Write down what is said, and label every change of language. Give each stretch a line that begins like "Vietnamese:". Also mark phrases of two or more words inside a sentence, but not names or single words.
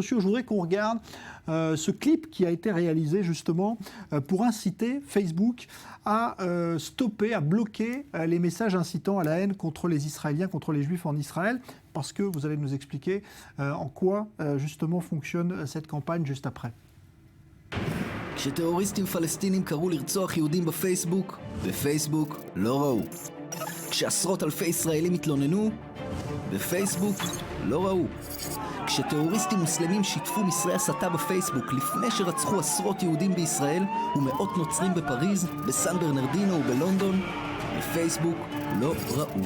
French: Je voudrais qu'on regarde ce clip qui a été réalisé justement pour inciter Facebook à stopper, à bloquer les messages incitant à la haine contre les Israéliens, contre les Juifs en Israël, parce que vous allez nous expliquer en quoi justement fonctionne cette campagne juste après.
Hebrew: כשטרוריסטים פלסטינים קראו לרצוח יהודים בפייסבוק לא ראו. כשעשרות אלפי ישראלים התלוננו, בפייסבוק לא ראו. כשטרוריסטים מוסלמים שיתפו מסרי הסתה בפייסבוק לפני שרצחו עשרות יהודים בישראל ומאות נוצרים בפריז, בסן ברנרדינו ובלונדון, בפייסבוק לא ראו.